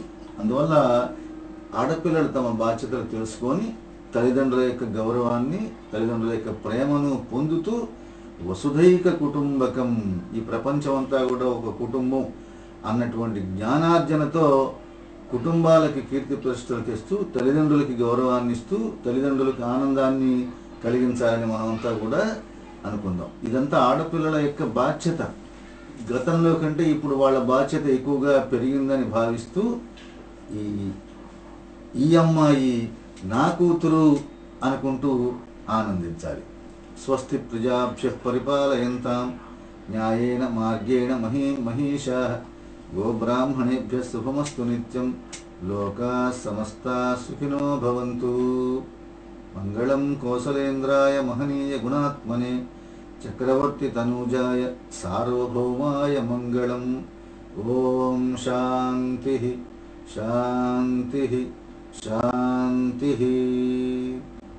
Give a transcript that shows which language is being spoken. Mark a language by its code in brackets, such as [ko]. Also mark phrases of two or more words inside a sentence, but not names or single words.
[te] అందువల్ల ఆడపిల్లలు తమ బాధ్యతలు తెలుసుకొని తల్లిదండ్రుల యొక్క గౌరవాన్ని, తల్లిదండ్రుల యొక్క ప్రేమను పొందుతూ [sa] వసుధైక కుటుంబకం, [te] ఈ ప్రపంచం అంతా కూడా ఒక కుటుంబం అన్నటువంటి జ్ఞానార్జనతో కుటుంబాలకి కీర్తి ప్రతిష్టలు తెస్తూ తల్లిదండ్రులకి గౌరవాన్ని ఇస్తూ తల్లిదండ్రులకి ఆనందాన్ని కలిగించాలని మనమంతా కూడా అనుకుందాం. ఇదంతా ఆడపిల్లల యొక్క బాధ్యత. గతంలో కంటే ఇప్పుడు వాళ్ళ బాధ్యత ఎక్కువగా పెరిగిందని భావిస్తూ ఈ అమ్మాయి నా కూతురు అనుకుంటూ ఆనందించాలి. [sa] స్వస్తి ప్రజాభ్యః పరిపాలయంతాం న్యాయేన మార్గేణ మహీషాః గోబ్రాహ్మణేభ్యః శుభమస్తు నిత్యం లోకాః సమస్తాః సుఖినో భవంతు. మంగళం కోసలేంద్రాయ మహనీయ గుణాత్మనే చక్రవర్తి తనూజాయ సార్వభౌమాయ మంగళం. ఓం శాంతి శాంతి శాంతి.